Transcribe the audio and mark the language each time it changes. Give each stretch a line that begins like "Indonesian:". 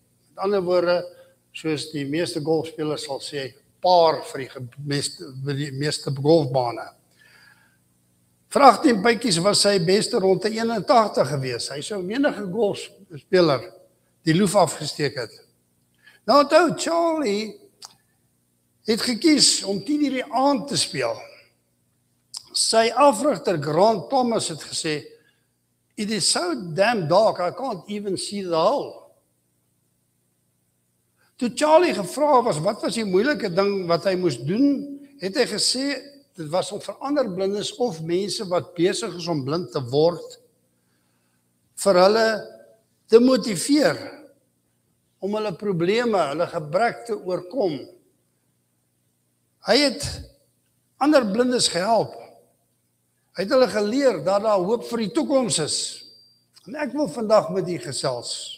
Afrikaans: Met ander woorde, soos die meeste golfspelers sal sê, paar vir die meeste golfbane. Vir 18 pytjies was sy beste rond te 81 gewees. Hy sou menige golfspeler die loef afgesteek het. Nou onthou, Charlie het gekies om 10:00 die aand te speel. Sy afrigter Grant Thomas het gesê,
English: "It is so damn dark, I can't even see the hole."
Afrikaans: Toe Charlie gevra was, wat was die moeilike ding wat hy moes doen, het hy gesê, dit was om vir ander blindes of mense wat besig is om blind te word, vir hulle te motiveer, om hulle probleme, hulle gebrek te oorkom. Hy het ander blindes gehelp. Hy het hulle geleer dat daar hoop vir die toekoms is. En ek wil vandag met u gesels.